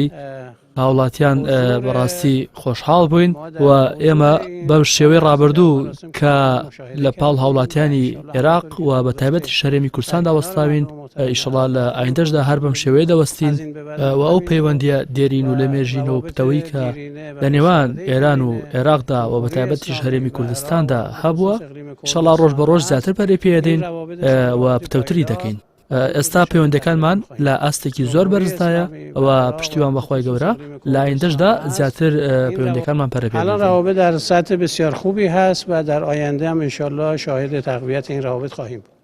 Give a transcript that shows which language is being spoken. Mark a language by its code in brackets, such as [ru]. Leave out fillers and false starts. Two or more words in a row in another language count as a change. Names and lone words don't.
[ckb] هاوڵاتیان بەڕاستی خۆشحاڵ بووین و ئێمە بەم شێوەی ڕابردوو کە لە پاڵ هاوڵاتیانی عێراق و بە تایبەتی شەرێمی کوردستاندا وەستاوین ئیشەڵا لە ئایندەشدا هەر بەم شێوەیە دەوەستین و ئەو پەیوەندیە دێرین و لە مێژینەوە پتەوەی کە لە نێوان ئێران و عێراقدا و بە تایبەتی شەرێمی کوردستاندا هەبووە ئیشەڵا ڕۆژ بە ڕۆژ زیاتر پەرێ پێدەین و پتەوتری دەکەین. ئێستا پەیوەندەکانمان لە ئاستێکی زۆر بەرزدایە و پشتیوان بەخوای گەورە لە ئایندەشدا زیاتر پەیوەندەکانمان پەرە پێدەین. [fa] الان روابط در سطح بسیار خوبی هست و در آینده هم انشالله شاهد تقویت این روابط خواهیم بود.